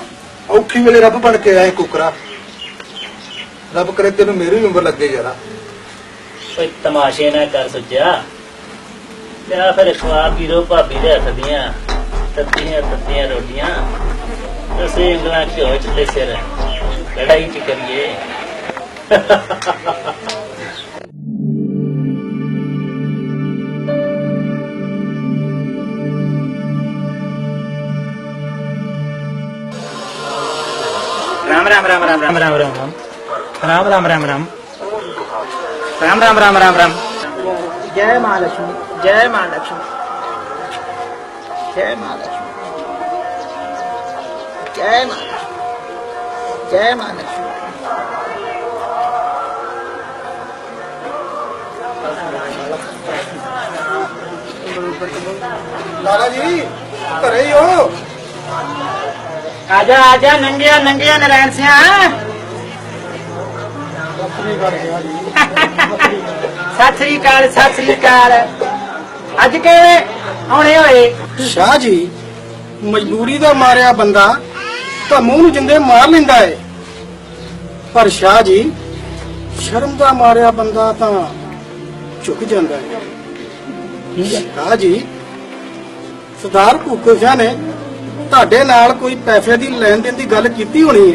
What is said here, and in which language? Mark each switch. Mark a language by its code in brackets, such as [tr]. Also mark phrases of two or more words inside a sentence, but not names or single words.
[pa] ਔਖੀ ਵੇਲੇ ਰੱਬ ਬਣ ਕੇ ਆਏ ਕੁਕਰਾ। ਰੱਬ ਕਰੇ ਤੈਨੂੰ ਮੇਰੀ ਉਮਰ ਲੱਗੇ ਯਾਰਾ। ਕੋਈ ਤਮਾਸ਼ੇ ਨਾ ਕਰ ਸੁੱਜਿਆ। ਲਿਆ ਫਿਰ ਖਵਾ ਪੀਰੋ ਭਾਬੀ ਦੇ ਹੱਥ ਦੀਆਂ ਤੱਤੀਆਂ ਤੱਤੀਆਂ ਰੋਟੀਆਂ ਅਸੀਂ ਉਂਗਲਾਂ ਘਿਓ ਚ ਤੇ ਸਿਰ ਲੜਾਈ ਚ ਕਰੀਏ। [hi] राम राम राम राम राम राम राम राम राम राम राम राम राम राम राम राम राम। जय महालक्ष्मी, जय महालक्ष्मी, जय महालक्ष्मी, जय महालक्ष्मी, जय महालक्ष्मी। [pa] ਲਾਲਾ ਜੀ ਘਰੇ ਹੀ ਹੋ? ਆਜਾ ਆਜਾ ਨੰਗਿਆ ਨੰਗਿਆ ਨਾਰਾਇਣ ਸਿੰਘ। ਸਤ ਸ੍ਰੀ ਅਕਾਲ, ਸਤ ਸ੍ਰੀ ਅਕਾਲ। ਅੱਜ ਕੇ ਆਣੇ ਹੋਏ? ਸ਼ਾਹ ਜੀ ਮਜਬੂਰੀ ਦਾ ਮਾਰਿਆ ਬੰਦਾ ਤਾਂ ਮੂੰਹ ਨੂੰ ਜਿੰਦੇ ਮਾਰ ਲੈਂਦਾ ਏ, ਪਰ ਸ਼ਾਹ ਜੀ ਸ਼ਰਮ ਦਾ ਮਾਰਿਆ ਬੰਦਾ ਤਾਂ ਝੁਕ ਜਾਂਦਾ ਏ। ਸ਼ਾਹ ਜੀ ਸਰਦਾਰ ਭੁੱਖੋ ਸ਼ਾਹ ਨੇ ਤੁਹਾਡੇ ਨਾਲ ਕੋਈ ਪੈਸੇ ਦੀ ਲੈਣ ਦੇਣ ਦੀ ਗੱਲ ਕੀਤੀ ਹੋਣੀ ਏ।